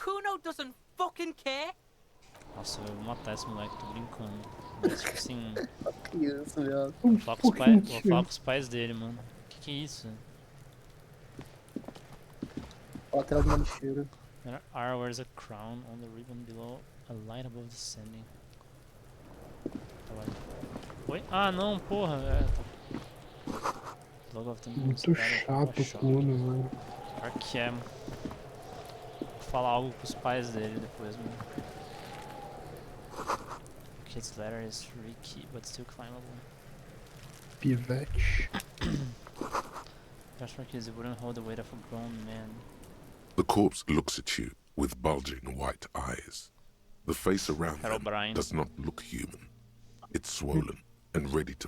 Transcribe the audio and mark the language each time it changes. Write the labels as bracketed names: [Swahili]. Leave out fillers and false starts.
[English] Kuno doesn't fucking care. [Portuguese] Nossa, eu vou matar esse moleque, tô brincando. Mas, tipo assim, Criança, viado. vou falar com os pais dele, mano. Que é isso? Lateral de uma lixeira. [English] There are wears a crown on the ribbon below, a light above descending. [Portuguese] Tá lá. Oi? Ah, não, porra. [English] Logo of the [Portuguese] Muito chato o Kuno, mano. Pior que é. Vou falar algo pros pais dele depois, mano. [English] Kid's ladder is tricky, but still climbable. [Portuguese] Pivete. [English] Just for kids, it wouldn't hold the weight of a grown man. The corpse looks at you with bulging white eyes. The face around them does not look human. It's swollen and ready to